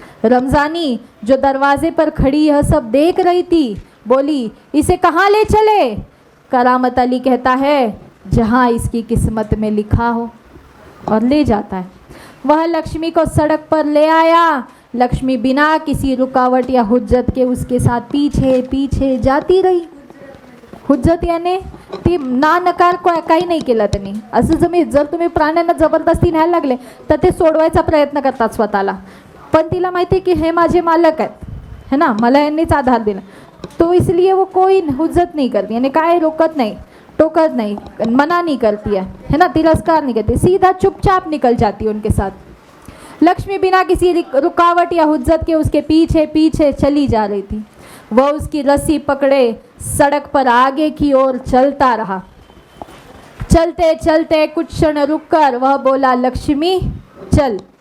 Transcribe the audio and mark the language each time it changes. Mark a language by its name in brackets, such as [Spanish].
[Hindi] रमजानी जो दरवाजे पर खड़ी यह सब देख रही थी, बोली, इसे कहाँ ले चले? करामत अली कहता है, जहाँ इसकी किस्मत में लिखा हो, और ले जाता है। वह लक्ष्मी को सड़क पर ले आया। लक्ष्मी बिना किसी रुकावट या हुज्जत के उसके साथ पीछे पीछे जाती रही। [Marathi] हुज्जत याने ती ना नकार काही नाही केला त्यांनी। असं जर तुम्ही प्राण्यांना जबरदस्ती न्यायला लागले तर ते सोडवायचा प्रयत्न करतात स्वतःला, पण तिला माहिती आहे की हे माझे मालक आहेत, है ना, मला यांनीच आधार दिला, [Hindi] तो इसलिए वो कोई हुज्जत नहीं करती, यानी काय रोकत नहीं, टोकत नहीं, मना नहीं करती है ना, तिरस्कार नहीं करती, सीधा चुपचाप निकल जाती है उनके साथ। लक्ष्मी बिना किसी रुकावट या हुज्जत के उसके पीछे पीछे चली जा रही थी। वह उसकी रस्सी पकड़े सड़क पर आगे की ओर चलता रहा। चलते चलते कुछ क्षण रुककर वह बोला, लक्ष्मी चल।